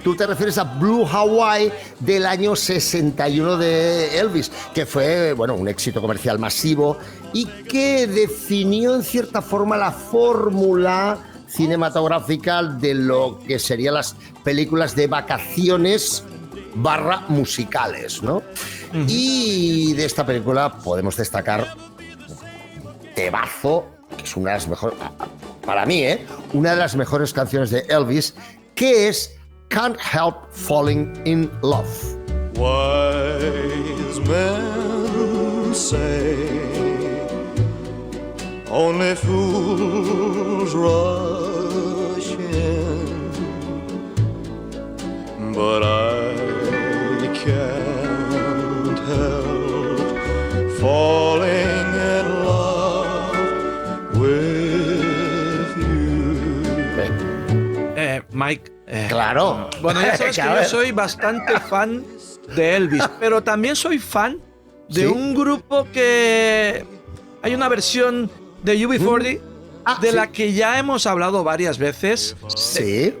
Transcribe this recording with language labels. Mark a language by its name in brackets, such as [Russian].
[Spanish] Tú te refieres a Blue Hawaii del año 61 de Elvis, que fue, bueno, un éxito comercial masivo y que definió en cierta forma la fórmula cinematográfica de lo que serían las películas de vacaciones / musicales, ¿no? Y de esta película podemos destacar Tebazo, que es una de las mejores, para mí, una de las mejores canciones de Elvis, que es Can't Help Falling in Love. [English] Wise men say only fools rush in, but I can't help falling in love with you. [Spanish] Mike. Claro. Bueno, ya sabes que yo soy bastante fan de Elvis, pero también soy fan de un grupo que hay una versión de UB40 de la que ya hemos hablado varias veces. Sí.